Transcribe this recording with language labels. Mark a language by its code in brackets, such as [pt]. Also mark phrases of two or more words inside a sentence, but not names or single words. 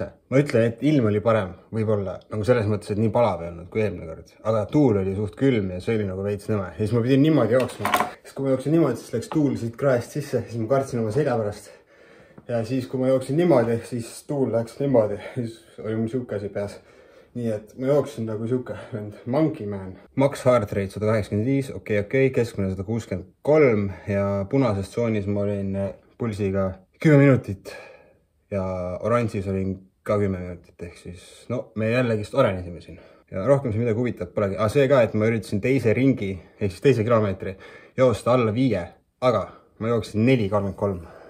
[et] Ma ütlen, et ilm oli parem, võib-olla nagu selles mõttes, et nii palav ei olnud kui eelmine kord. Aga tuul oli suht külm ja see oli nagu veits nõme. Ja siis ma pidin niimoodi jooksma. Siis kui ma jooksin niimoodi, siis läks tuul siit kraest sisse. Siis ma kartsin oma selja pärast. Ja siis kui ma jooksin niimoodi, siis tuul läks niimoodi. Siis oli mul siuke asi peas. Nii et ma jooksin nagu siuke [en] monkey man. Max heart rate 185, [et] okei, keskmine 163 ja punases tsoonis ma olin pulsiga 10 minutit. Ja oranžis olin ka 10 minutit, ehk siis, no, me jällegist orenisime siin. Ja rohkem see midagi huvitavat polegi. Aga see ka, et ma üritasin teise ringi, ehk siis teise kilomeetri, joosta alla 5, aga ma jooksin 4.33.